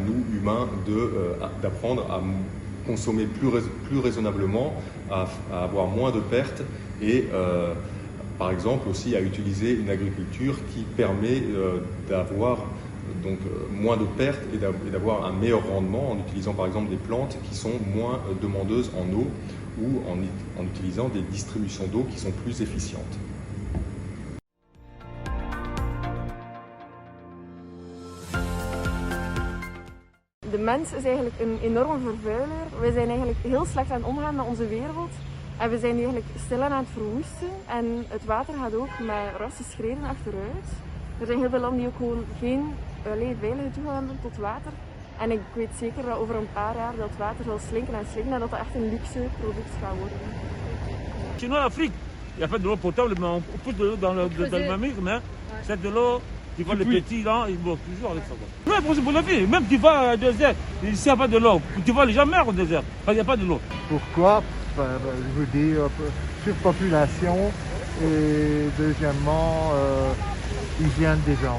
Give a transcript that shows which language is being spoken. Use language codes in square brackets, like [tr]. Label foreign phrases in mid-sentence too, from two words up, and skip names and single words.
[fr] nous, humains, d'apprendre à consommer plus raisonnablement, à avoir moins de pertes et par exemple aussi à utiliser une agriculture qui permet d'avoir donc moins de pertes et d'avoir un meilleur rendement en utilisant par exemple des plantes qui sont moins demandeuses en eau ou en utilisant des distributions d'eau qui sont plus efficientes. [nl] De mens is eigenlijk een enorme vervuiler. We zijn eigenlijk heel slecht aan het omgaan met onze wereld. En we zijn eigenlijk stilaan aan het verwoesten. En het water gaat ook met rasse schreden achteruit. Er zijn heel veel landen die ook gewoon geen veilige toegang hebben tot water. En ik weet zeker dat over een paar jaar dat water zal slinken en dat dat echt een luxe product gaat worden. [fr] Chez nous en Afrique, il n'y a pas de l'eau potable, mais on pousse de l'eau dans le mamie, mais c'est de l'eau. Tu vois les petits là, ils boivent toujours avec ça. Ouais, pour la vie, même tu vas au désert, s'il n'y a pas de l'eau, tu vas jamais au désert, parce qu'il n'y a pas de l'eau. Pourquoi? Je veux dire, surpopulation et deuxièmement, hygiène des gens.